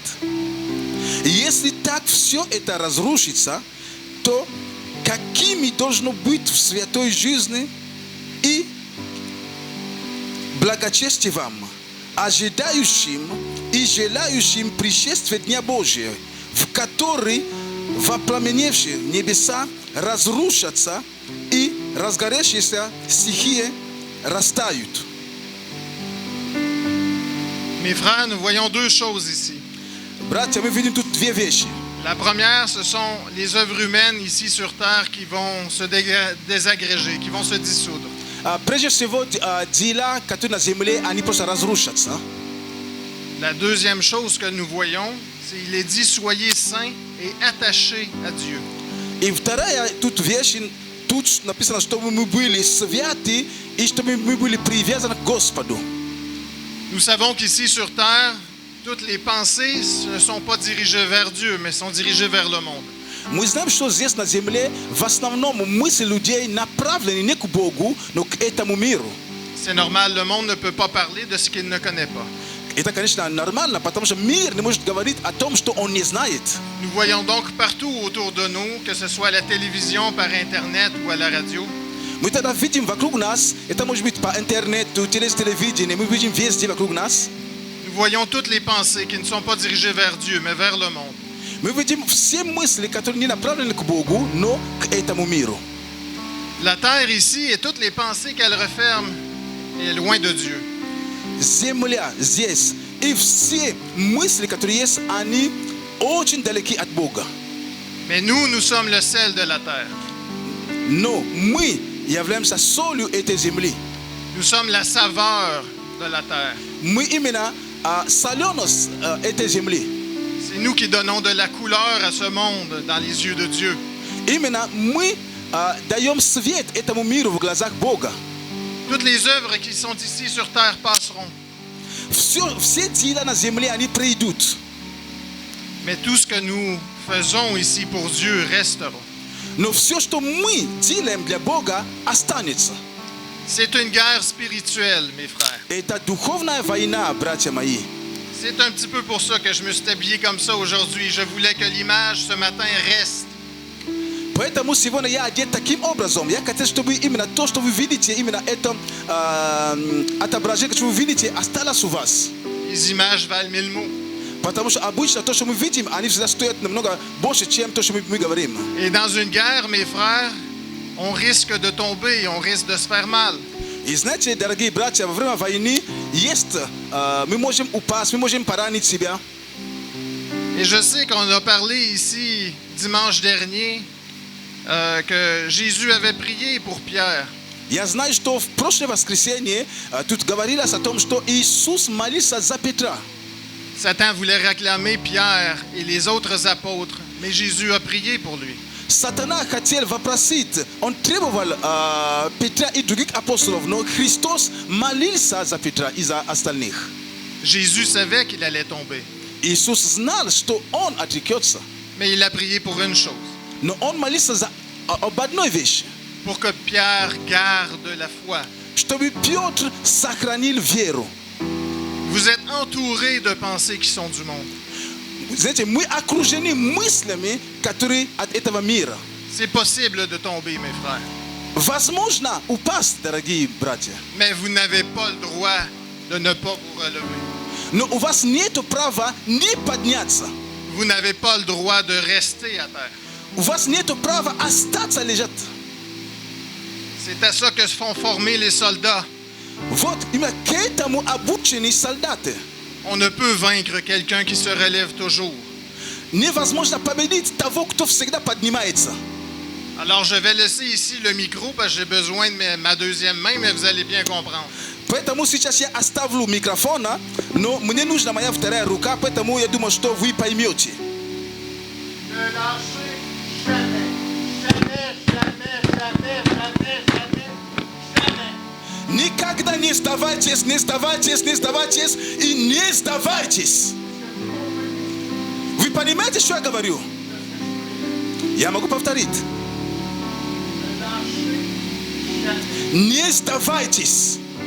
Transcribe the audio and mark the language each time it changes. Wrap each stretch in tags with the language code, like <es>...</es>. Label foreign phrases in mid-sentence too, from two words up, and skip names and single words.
<ru>И если так все это разрушится, то какими должно быть в святой жизни и благочестие вам, ожидающим и желающим пришествия Дня Божия, в который вопламеневшие небеса разрушатся и разгоревшиеся стихии растают».</ru> <fr>Mes frères, nous voyons deux choses ici.</fr> <ru>Братья, мы видим тут две вещи.</ru> <fr>La première, ce sont les œuvres humaines ici sur terre qui vont se désagréger, qui vont se dissoudre.</fr> <ru>Прежде всего, дела, которые на земле, они просто разрушатся.</ru> <fr>La deuxième chose que nous voyons, c'est qu'il est dit « Soyez saints et attachés à Dieu ».</fr> <ru>И вторая тут вещь, тут написано, чтобы мы были святы и чтобы мы были привязаны к Господу.</ru> <fr>Nous savons qu'ici sur terre, toutes les pensées ne sont pas dirigées vers Dieu, mais sont dirigées vers le monde.</fr> <ru>Мы знаем, что здесь на земле в основном мысли людей направлены не к Богу, но к этому миру.</ru> <fr>C'est normal, le monde ne peut pas parler de ce qu'il ne connaît pas.</fr> <ru>Это, конечно, нормально, потому что мир не может говорить о том, что он не знает.</ru> <fr>Nous voyons donc partout autour de nous, que ce soit à la télévision, par Internet ou à la radio,</fr> <ru>Мы тогда видим вокруг нас, это может быть по интернету, через телевидение, мы видим везде вокруг нас.</ru> <fr>nous voyons toutes les pensées qui ne sont pas dirigées vers Dieu, mais vers le monde.</fr> <ru>Мы видим все мысли, которые не направлены к Богу, но к этому миру.</ru> <fr>La terre ici et toutes les pensées qu'elle referme est loin de Dieu.</fr> <ru>Земля здесь и все мысли, которые есть, они очень далеки от Бога.</ru> <fr>Mais nous sommes le sel de la terre.</fr> <ru>Но мы являемся солью этой земли.</ru> <fr>Nous sommes la saveur de la terre.</fr> <ru>Мы именно соленость этой земли.</ru> <fr>C'est nous qui donnons de la couleur à ce monde dans les yeux de Dieu.</fr> <ru>Именно мы даем свет этому миру в глазах Бога.</ru> <fr>Toutes les œuvres qui sont ici sur terre passeront.</fr> <ru>Все дела на земле, они пройдут.</ru> <fr>Mais tout ce que nous faisons ici pour Dieu resteront.</fr> <ru>Но все, что мы делаем для Бога, останется.</ru> <fr>C'est une guerre spirituelle, mes frères.</fr> <ru>Это духовная война, братья мои.</ru> <fr>C'est un petit peu pour ça que je me suis habillé comme ça aujourd'hui. Je voulais que l'image ce matin reste.</fr> <ru>Поэтому сегодня я одет таким образом. Я хотел, чтобы именно то, что вы видите, именно это отображение, что вы видите, осталось у вас.</ru> <fr>Les images valent 1000 mots.</fr> <ru>Потому что обычно то, что мы видим, они всегда стоят намного больше, чем то, что мы говорим.</ru> <fr>Et dans une guerre, mes frères, on risque de tomber, on risque de se faire mal.</fr> <ru>И знаете, дорогие братья, во время войны есть, мы можем упасть, мы можем поранить себя.</ru> <fr>Et je sais qu'on a parlé ici dimanche dernier que Jésus avait prié pour Pierre.</fr> <ru>Я знаю, что в прошлое воскресенье тут говорилось о том, что Иисус молился за Петра.</ru> <fr>Satan voulait réclamer Pierre et les autres apôtres, mais Jésus a prié pour lui.</fr> <ru>Сатана хотел вопросить, он требовал Петра и других апостолов, но Христос молился за Петра и за остальных.</ru> <fr>Jésus savait qu'il allait tomber,</fr> <ru>Иисус знал, что он отрекется,</ru> <fr>mais il a prié pour une chose,</fr> <ru>но он молился об одной вещи,</ru> <fr>pour que Pierre garde la foi.</fr> <ru>чтобы Петр сохранил веру.</ru> <fr>Vous êtes entourés de pensées qui sont du monde.</fr> <ru>Знаете, мы окружены мыслями, которые от этого мира.</ru> <fr>C'est possible de tomber, mes frères,</fr> <ru>Возможно упасть, дорогие братья,</ru> <fr>mais vous n'avez pas le droit de ne pas vous relever.</fr> <ru>но у вас нет права не подняться.</ru> <fr>Vous n'avez pas le droit de rester à terre.</fr> <ru>У вас нет права остаться лежать.</ru> <fr>C'est à ça que se font former les soldats.</fr> <ru>Вот именно к этому обучены солдаты.</ru> <fr>On ne peut vaincre quelqu'un qui se relève toujours.</fr> <ru>Невозможно победить того, кто всегда поднимается.</ru> <fr>Alors je vais laisser ici le micro parce que j'ai besoin de ma deuxième main, mais vous allez bien comprendre.</fr> <ru>Поэтому сейчас я оставлю микрофон, но мне нужна моя вторая рука, поэтому я думаю, что вы поймете.</ru> <fr>Ne lâchez jamais, jamais, jamais, jamais, jamais, jamais, jamais.</fr> <ru>Никогда не сдавайтесь, не сдавайтесь, не сдавайтесь и не сдавайтесь. Вы понимаете, что я говорю? Я могу повторить. Не сдавайтесь.</ru>